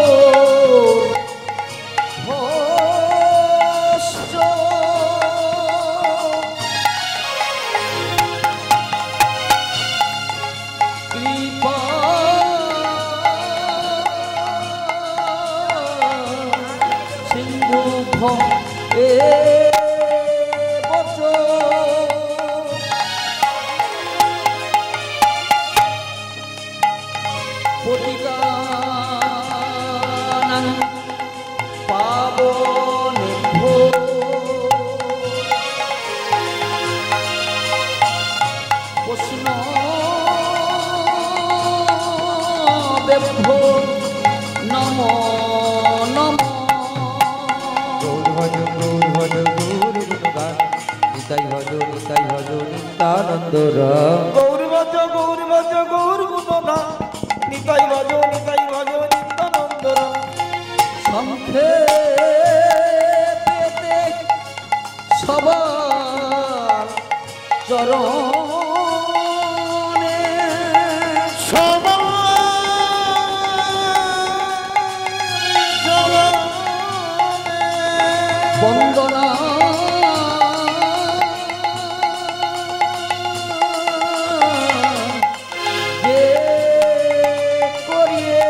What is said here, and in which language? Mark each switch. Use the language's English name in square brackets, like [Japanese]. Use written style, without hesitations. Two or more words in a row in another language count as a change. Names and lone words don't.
[Sanskrit] ভস্য কৃপা সিন্ধু এ পতিতানাং পাবনেভ্যো বৈষ্ণবেভ্যো নমো নমঃ। [Bangla] গৌর ভজ গৌর গুণগান নিতাই ভজ নিত্যানন্দ রাম গৌর ভজ গৌর গুণগান নিতাই ভজ নিত্যানন্দ রাম সংক্ষেপেতে সবার চরণে বন্দনা যে করিয়ে